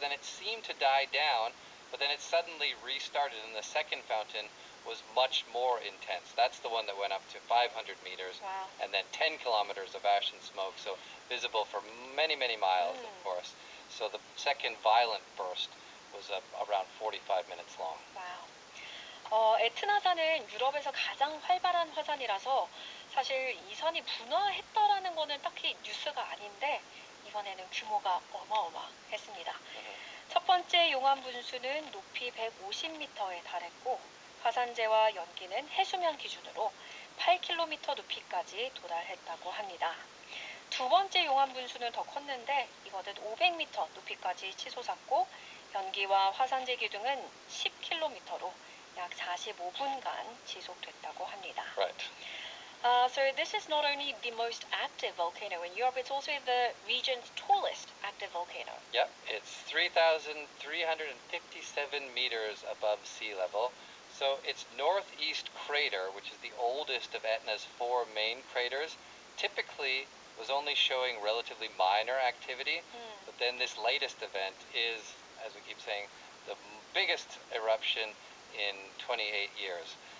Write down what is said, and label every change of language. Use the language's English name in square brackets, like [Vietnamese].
[English] Then it seemed to die down, but then it suddenly restarted, and the second fountain was much more intense. That's the one that went up to 500 meters, and then 10 kilometers of ash and smoke, so visible for many, many miles, of course. So the second violent burst was around 45 minutes long. Wow. [Korean] 에트나산은 유럽에서 가장 활발한 화산이라서 사실 이 산이 분화했다라는 거는 딱히 뉴스가 아닌데 이번에는 규모가 어마어마했습니다. 첫 번째 용암 분수는 높이 150m에 달했고 화산재와 연기는 해수면 기준으로 8km 높이까지 도달했다고 합니다. 두 번째 용암 분수는 더 컸는데 이거는 500m 높이까지 치솟았고 연기와 화산재 기둥은 10km로 약 45분간 지속됐다고 합니다. [English] Right. So this is not only the most active volcano in Europe, it's also the region's tallest active volcano. Yep, it's 3,357 meters above sea level. So its northeast crater, which is the oldest of Etna's four main craters, typically was only showing relatively minor activity, but then this latest event is, as we keep saying, the biggest eruption in 28 years.